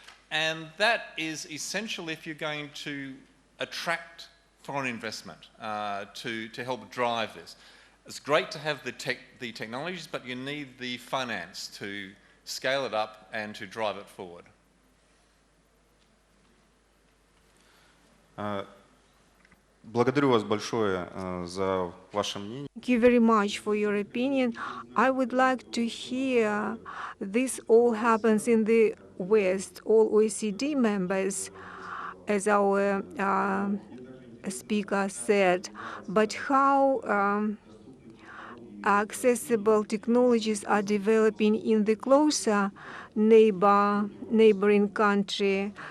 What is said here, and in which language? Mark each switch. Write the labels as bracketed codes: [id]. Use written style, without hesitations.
[en] And that is essential if you're going to attract foreign investment to help drive this. It's great to have the technologies, but you need the finance to scale it up and to drive it forward. [ru] Благодарю вас большое за ваше мнение. [en] Thank you very much for your opinion. I would like to hear this all happens in the West, all OECD members, as our speaker said, but how accessible technologies are developing in the closer neighboring country.